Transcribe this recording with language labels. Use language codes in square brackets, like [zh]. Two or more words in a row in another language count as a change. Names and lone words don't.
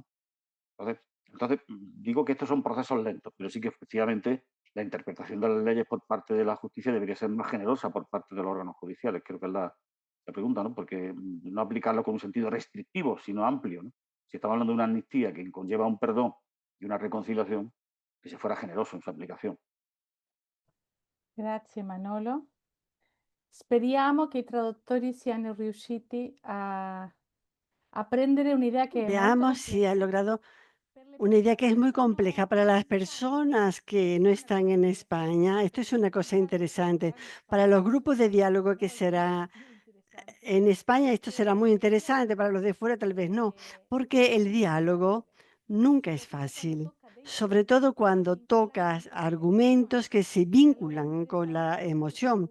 [es] Entonces, digo que estos son procesos lentos, pero sí que efectivamente la interpretación de las leyes por parte de la justicia debería ser más generosa por parte de los órganos judiciales, creo que es la pregunta, ¿no? Porque no aplicarlo con un sentido restrictivo, sino amplio, ¿no? Si estamos hablando de una amnistía que conlleva un perdón y una reconciliación, que se fuera generoso en su aplicación. [it] Grazie Manolo. Speriamo che i traduttori siano riusciti a prendere un'idea che è molto [es] Veamos si ha logrado una idea que es muy compleja para las personas que no están en España. Esto es una cosa interesante. Para los grupos de diálogo que será en España, esto será muy interesante. Para los de fuera, tal vez no, porque el diálogo nunca es fácil, sobre todo cuando tocas argumentos que se vinculan con la emoción.